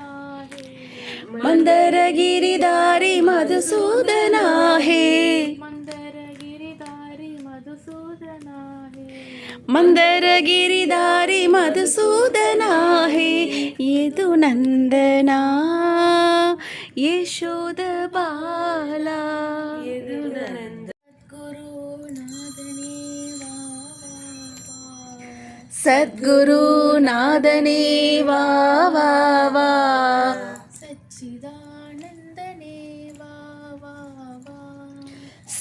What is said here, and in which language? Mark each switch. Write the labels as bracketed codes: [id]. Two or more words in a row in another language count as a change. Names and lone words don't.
[sa] ಮಂದರ ಗಿರಿಧಾರಿ ಮಧುಸೂದನ ಹೇ ಮಂದರ ಗಿರಿಧಾರಿ ಮಧುಸೂದನ ಮಂದರ ಗಿರಿಧಾರಿ ಮಧುಸೂದನ ಹೇ ಯದು ನಂದನ ಯಶೋದ ಬಾಲ [ta] சத்குரு நாதனே வா வா வா. சத்குரு நாதனே வா வா வா